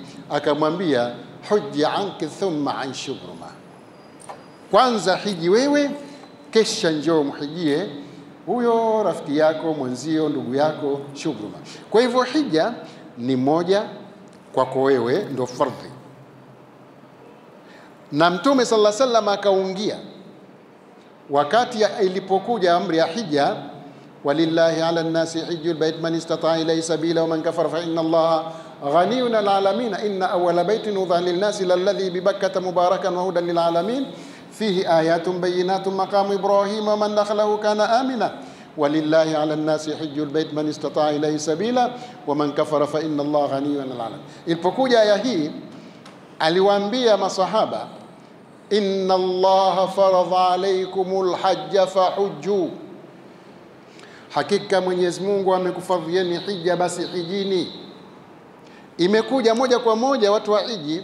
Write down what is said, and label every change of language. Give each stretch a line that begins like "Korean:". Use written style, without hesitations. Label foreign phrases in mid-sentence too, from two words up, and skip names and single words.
Swahili: Akamwambia,
Arabic: حج عنك ثم عن شبرمة,
Swahili: kwanza hiji wewe, kisha njoo mhijie huyo rafiki yako, mwenzio, ndugu yako Shubruma. Kwa hivyo hija ni moja kwako wewe, ndio fardhi. Na Mtume
Arabic: صلى الله عليه وسلم
Swahili: akaungia wakati ilipokuja amri ya hija,
Arabic: ولله على الناس حج البيت من استطاع إليه سبيلا ومن كفر فإن الله غني عن العالمين إن أول بيت وضع للناس للذي ببكة مباركا وهدى للعالمين فيه آيات بينات مقام إبراهيم ومن دخله كان آمنا ولله على الناس حج البيت من استطاع إليه سبيلا ومن كفر فإن الله غني عن العالمين.
Swahili: Ilipokuja aya hii, aliwaambia masahaba,
Arabic: إن الله فرض عليكم الحج فحجوا,
Swahili: hakika Mwenyezi Mungu amekufadhieni hija, basi hijini. Imekuja moja kwa moja watu wa hiji.